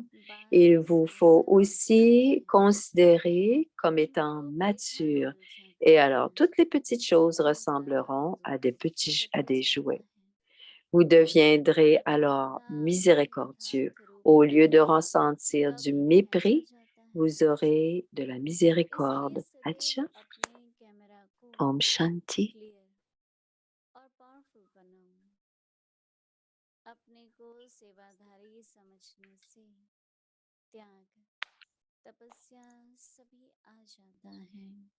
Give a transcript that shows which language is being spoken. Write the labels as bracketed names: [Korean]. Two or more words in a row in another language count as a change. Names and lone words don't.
[French] Il vous faut aussi considérer comme étant mature. Et alors, toutes les petites choses ressembleront à à des jouets. Vous deviendrez alors miséricordieux. Au lieu de ressentir du mépris, vous aurez de la miséricorde. [Hindi] अच्छा, ओम शांति. अपने को सेवाधारी समझने से त्याग तपस्या सभी आ जाता है।